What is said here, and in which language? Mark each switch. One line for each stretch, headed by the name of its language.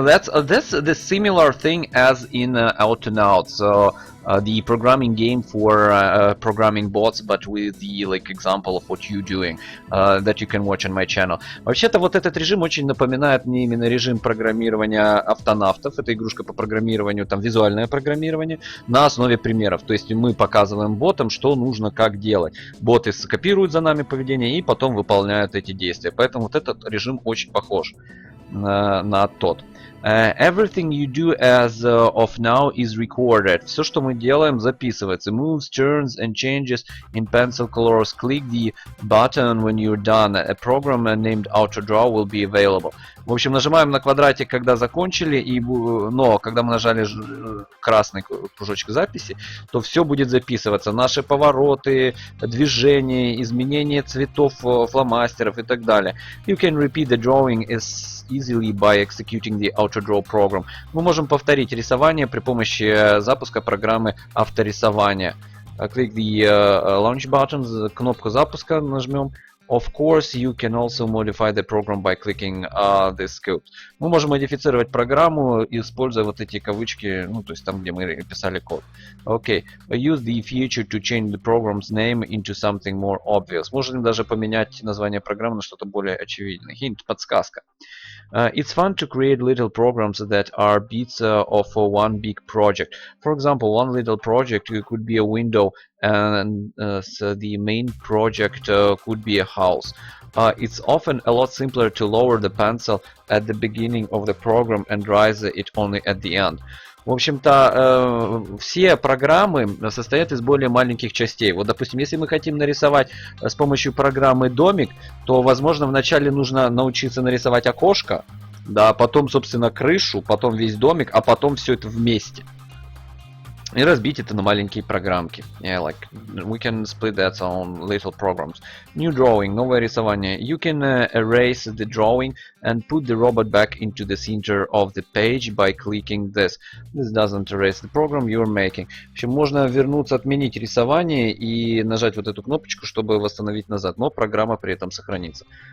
English: That's the similar thing as in Autonauts. So, the programming game for programming bots, but with the like example of what you're doing that you can watch on my channel.
Russian: Вообще-то вот этот режим очень напоминает мне именно режим программирования Автонавтов. Это игрушка по программированию, там визуальное программирование на основе примеров. То есть мы показываем ботам, что нужно, как делать. Боты копируют за нами поведение и потом выполняют эти действия. Поэтому вот этот режим очень похож на тот.
English: Everything you do as of now is recorded.
Russian: Все, что мы делаем, записывается.
English: Moves, turns and changes in pencil colors. Click the button when you're done. A program named Autodraw will be available.
Russian: В общем, нажимаем на квадратик, когда закончили, но когда мы нажали красный кружочек записи, то все будет записываться. Наши повороты, движения, изменения цветов фломастеров и так далее.
English: You can repeat the drawing easily by executing the Autodraw program.
Russian: Мы можем повторить рисование при помощи запуска программы авторисования.
English: Click the launch button,
Russian: кнопку запуска нажмем.
English: Of course, you can also modify the program by clicking the scope.
Russian: Мы можем модифицировать программу, используя вот эти кавычки, ну, то есть там, где мы писали код.
English: Okay. Use the feature to change the program's name into something more obvious.
Russian: Можем даже поменять название программы на что-то более очевидное.
English: Hint,
Russian: подсказка.
English: It's fun to create little programs that are bits of one big project. For example, one little project could be a window, and so the main project could be a house. It's often a lot simpler to lower the pencil at the beginning of the program and raise it only at the end.
Russian: В общем-то, все программы состоят из более маленьких частей. Вот, допустим, если мы хотим нарисовать с помощью программы домик, то, возможно, вначале нужно научиться нарисовать окошко, да, потом, собственно, крышу, потом весь домик, а потом все это вместе. И разбить это на маленькие программки.
English: Yeah, like we can split that on little programs. New drawing,
Russian: новое рисование.
English: You can erase the drawing and put the robot back into the center of the page by clicking this. This doesn't erase the program you're making.
Russian: В общем, можно вернуться, отменить рисование и нажать вот эту кнопочку, чтобы восстановить назад, но программа при этом сохранится.